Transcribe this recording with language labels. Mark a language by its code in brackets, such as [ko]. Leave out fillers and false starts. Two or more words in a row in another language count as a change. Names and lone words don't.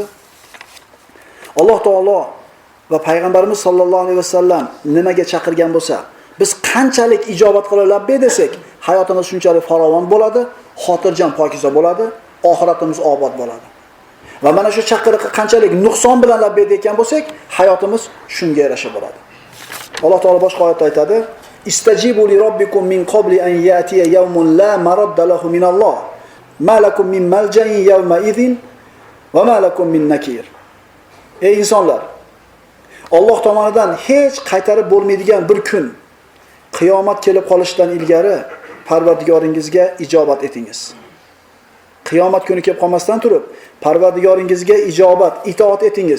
[uz] Alloh taolo va payg'ambarimiz [ar] صلى الله عليه وسلم [uz] nimaga chaqirgan bo'lsa, biz qanchalik ijobat qilib labbay desak, hayotimiz shunchalik farovon bo'ladi, xotirjam pokiza bo'ladi, oxiratimiz obod bo'ladi. Va mana shu chaqiriqqa qanchalik nuqson bilan labbay deyotgan bo'lsak, hayotimiz shunga yarasha bo'ladi. Alloh taolo boshqa oyatda aytadi: [ar] "استجيبوا لربكم من قبل أن يأتي يوم لا مرد له من الله ما لكم من ملجأ يومئذ وما لكم من نكير." [uz] Ey insonlar, Alloh tomonidan hech qaytarib bo'lmaydigan bir kun, qiyomat kelib qolishidan ilgari Parvardigoringizga ijobat etingiz. Qiyomat kuni kelib qolmasdan turib, Parvardigoringizga ijobat, itoat etingiz.